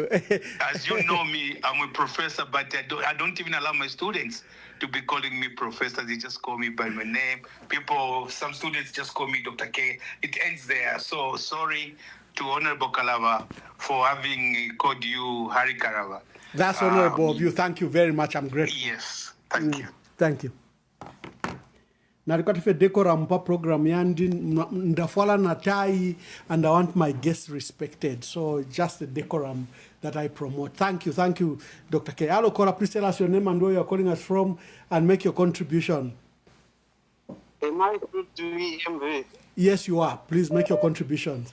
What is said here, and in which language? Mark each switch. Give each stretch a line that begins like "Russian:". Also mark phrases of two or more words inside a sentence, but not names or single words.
English: As you know me, I'm a professor, but I don't even allow my students to be calling me professor. They just call me by my name. Some students just call me Dr. K. It ends there. So sorry to Honorable Kalaba for having called you Hari Kalaba. That's honorable of you. Thank you very much. I'm grateful. Yes, thank you. Thank you.
Bemba: Narikatife decorum pa program yandi ndafwala na tai,
English: and I want my guests respected. So just the decorum that I promote. Thank you, Dr. K. Hello, caller, please tell us your name and where you're calling us from and make your contribution. Am I good to EMV? Yes, you are. Please make your contributions.